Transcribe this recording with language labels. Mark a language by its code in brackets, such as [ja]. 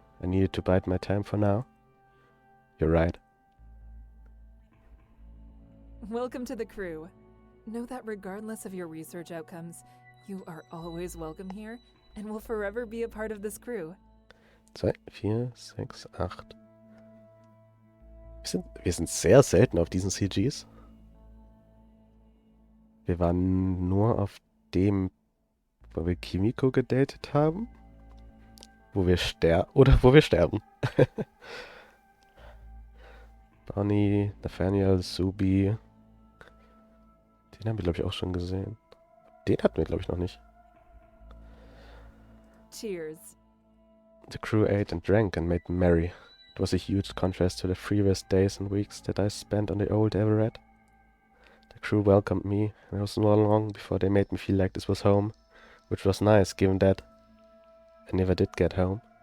[en] I needed to bide my time for now. You're right. Welcome to the crew. Know that regardless of your research outcomes, you are always welcome here and will forever be a part of this crew. 2, 4, 6, 8. [de] Wir sind sehr selten auf diesen CGs. Wir waren nur auf dem, wo wir Kimiko gedatet haben. Wo wir sterben. Bonnie, Nathaniel, Subi. Den haben wir, glaube ich, auch schon gesehen. Den hatten wir, glaube ich, noch nicht. [en] Cheers. The crew ate and drank and made merry. It was a huge contrast to the previous days and weeks that I spent on the old Everett. The crew welcomed me, and it was not long before they made me feel like this was home, which was nice, given that I never did get home.